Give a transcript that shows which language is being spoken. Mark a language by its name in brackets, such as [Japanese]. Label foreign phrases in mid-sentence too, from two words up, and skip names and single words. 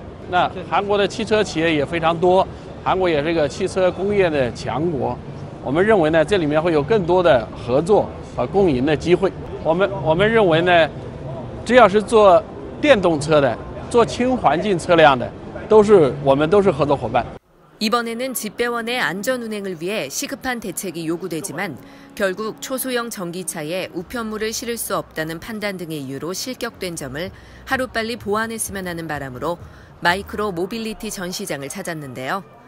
[Chinese] 那韩国的汽车企业也非常多，韩国也是一个汽车工业的强国。我们认为呢，这里面会有更多的合作和共赢的机会。我们认为呢，只要是做电动车的、做轻环境车辆的，我们都是合作伙伴。 [Korean] 이번에는 집배원의 안전 운행을 위해 시급한 대책이 요구되지만 결국 초소형 전기차에 우편물을 실을 수 없다는 판단 등의 이유로 실격된 점을 하루빨리 보완했으면 하는 바람으로 마이크로 모빌리티 전 시장을 찾았는데요.